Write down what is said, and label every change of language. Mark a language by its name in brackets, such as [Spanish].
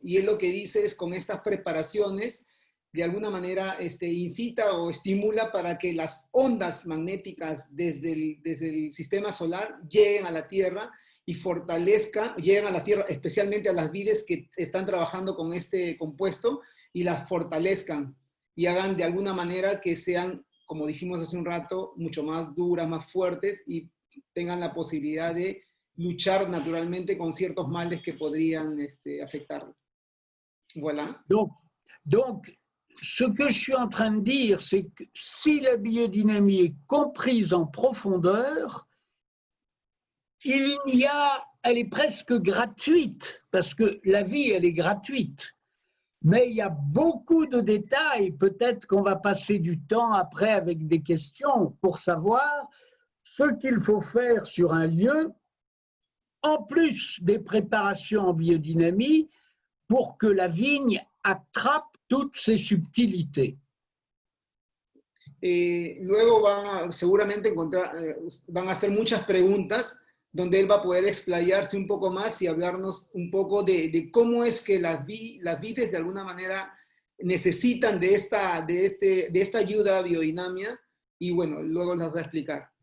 [Spanish] Y él lo que dice es con estas preparaciones, de alguna manera incita o estimula para que las ondas magnéticas desde el sistema solar lleguen a la Tierra y lleguen a la Tierra, especialmente a las vides que están trabajando con este compuesto, y las fortalezcan y hagan de alguna manera que sean, como dijimos hace un rato, mucho más duras, más fuertes y tengan la posibilidad de luchar naturalmente con ciertos males que podrían afectarlo. [French] Voilà. Donc, ce que je suis en train de dire, c'est que si la biodynamie est comprise en profondeur, elle est presque gratuite, parce que la vie, elle est gratuite. Mais il y a beaucoup de détails, peut-être qu'on va passer du temps après avec des questions pour savoir ce qu'il faut faire sur un lieu, en plus des préparations en biodynamie, pour que la vigne attrape toutes ces subtilités. [Spanish] Luego seguramente van a hacer muchas preguntas donde él va a poder explayarse un poco más y hablarnos un poco de cómo es que las vides de alguna manera necesitan de esta ayuda a biodinamia, y bueno, luego las va a explicar.